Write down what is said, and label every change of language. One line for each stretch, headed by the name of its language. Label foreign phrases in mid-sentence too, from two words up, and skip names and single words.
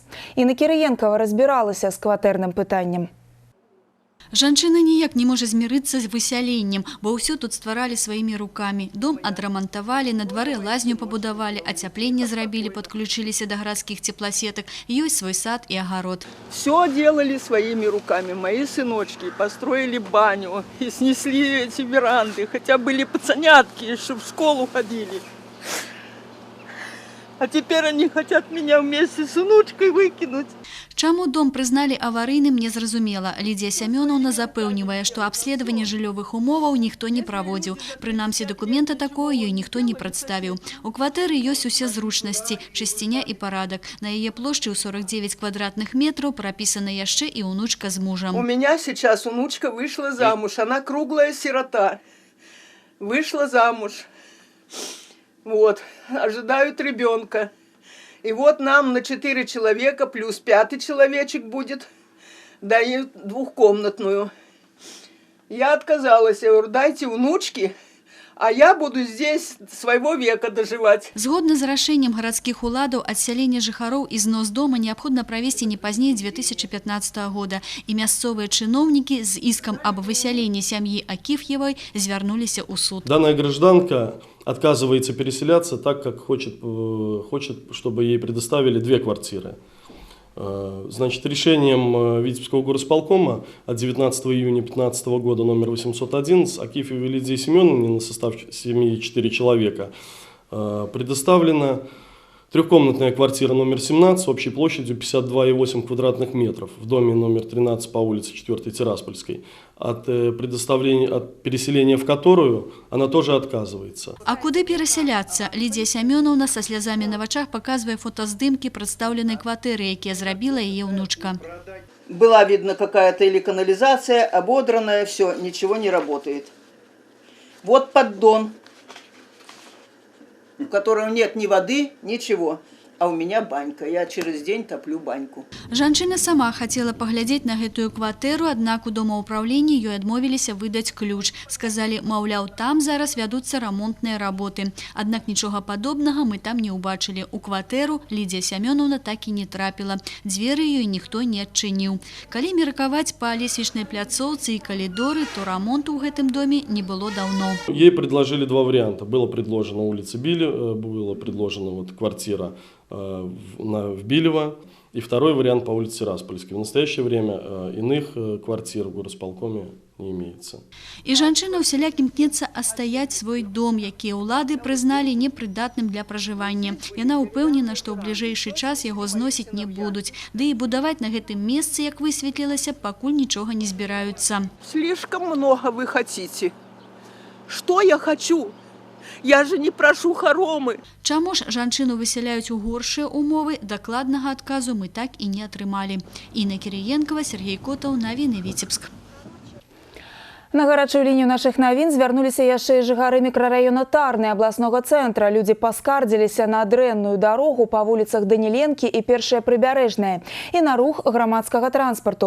Belarusian: Інна Кірыенкава разбіралася з кватэрным пытаннем. Жанчына ніяк не можа змірыцца з высяленнем, бо ўсё тут стваралі сваімі рукамі. Дом адрамантавалі, на дварэ лазню пабудавалі, ацяпленне зрабілі, падключыліся да гарадскіх цепласетак, ёсць свой сад і агарод.
Russian: Все делали своими руками. Мои сыночки построили баню и снесли эти веранды. Хотя были пацанятки, чтобы в школу ходили. А теперь они хотят меня вместе с внучкой выкинуть.
Belarusian: Чаму дом прызналі аварыйным, незразумела. Лідія Сямёнаўна запэўнівае, што абследаванне жыллёвых умоваў ніхто не праводзіў. Прынамсі, дакумента такое ёй ніхто не прадставіў. У кватэры ёсць усе зручнасці, чысціня і парадак. На яе плошчы ў 49 квадратных метраў прапісана яшчэ і унучка з мужам.
Russian: У меня сейчас внучка вышла замуж. Она круглая сирота. Вышла замуж. Вот. Ожидают ребенка. И вот нам на 4 человека плюс 5-й человечек будет, дают двухкомнатную. Я отказалась, я говорю, дайте внучки, а я буду здесь своего века доживать.
Belarusian: Згодна з рашэннем гарадскіх уладаў, адсяленне жыхароў і знос дома неабходна правесці не пазней 2015 года. І мясцовыя чыноўнікі з іскам аб высяленні сям'і Акіф'евай звярнуліся ў суд.
Russian: Данная гражданка отказывается переселяться так, как хочет, чтобы ей предоставили 2 квартиры. Значит, решением Витебского горосполкома от 19 июня 2015 года номер 811 Акифьевой Лидии Семеновне на состав семьи 4 человека предоставлена 3-комнатная квартира номер 17 общей площадью 52,8 квадратных метров в доме номер 13 по улице 4 Тираспольской, от переселения в которую она тоже отказывается.
Belarusian: А куды перасяляцца? Лідія Сямёнаўна са слязамі на вачах паказвае фотаздымкі прадстаўленай кватэры, якія зрабіла яе ўнучка.
Russian: Была видна какая-то или канализация, ободранная, все, ничего не работает. Вот поддон, у которого нет ни воды, ничего. А у меня банька. Я через день топлю баньку.
Belarusian: Жанчына сама хацела паглядзець на гэтую кватэру, аднак у домаўпраўленні ёй адмовіліся выдаць ключ. Сказалі, маўляў, там зараз вядуцца рамонтныя работы. Аднак нічога падобнага мы там не ўбачылі. У кватэру Лідія Сямёнаўна так і не трапіла. Дзверы ёй ніхто не адчыніў. Калі меркаваць па лесвічнай пляцоўцы і калідоры, то рамонту ў гэтым доме не было даўно.
Russian: Ей предложили 2 варианта. Было предложено улица Билли, была предложена квартира в Билево, и второй вариант по улице Тираспольской. В настоящее время иных квартир в горосполкоме не имеется.
Belarusian: І жанчына ўсяляк імкнецца астаяць свой дом, які ўлады прызналі непрыдатным для пражывання. Яна ўпэўнена, што ў бліжэйшы час яго зносіць не будуць. Ды і будаваць на гэтым месцы, як высветлілася, пакуль нічога не збіраюцца.
Russian: Слишком много вы хотите. Что я хочу? Я же не прошу хоромы.
Belarusian: Чаму ж жанчыну высяляюць у горшыя умовы, дакладнага адказу мы так і не атрымалі. Інна Кірыенкова, Сергей Котаў, Навіны Віцебск. На гарачую лінію нашых навін звярнуліся яшчэ і жыхары мікрараёна Тарны абласнога цэнтра. Людзі паскардзіліся на дрэнную дарогу па вуліцах Даніленкі і Першая Прыбярэжная і на рух грамадскага транспарту.